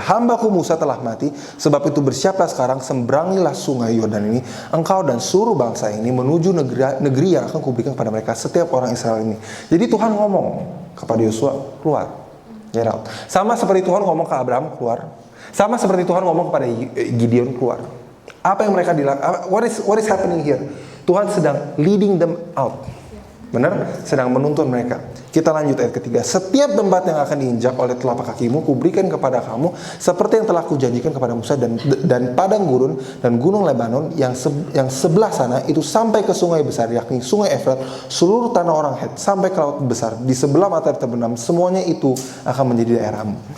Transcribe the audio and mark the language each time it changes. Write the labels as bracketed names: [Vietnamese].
[Indonesian] Hambaku Musa telah mati, sebab itu bersiaplah sekarang, seberangilah sungai Yordan ini, engkau dan seluruh bangsa ini menuju negeri yang akan kuberikan kepada mereka, setiap orang Israel ini. Jadi Tuhan ngomong kepada Yosua, keluar. [English] Get out. [Indonesian] Sama seperti Tuhan ngomong ke Abraham, keluar. Sama seperti Tuhan ngomong kepada Gideon, keluar. Apa yang mereka dilakukan? [English] What is happening here? [Indonesian] Tuhan sedang [English] leading them out. [Indonesian] Benar? Sedang menuntun mereka. Kita lanjut ayat ketiga. Setiap tempat yang akan diinjak oleh telapak kakimu, kuberikan kepada kamu seperti yang telah kujanjikan kepada Musa, dan padang gurun dan gunung Lebanon yang sebelah sana itu sampai ke sungai besar, yakni sungai Efrat, seluruh tanah orang Het sampai ke laut besar di sebelah matahari terbenam, semuanya itu akan menjadi daerahmu.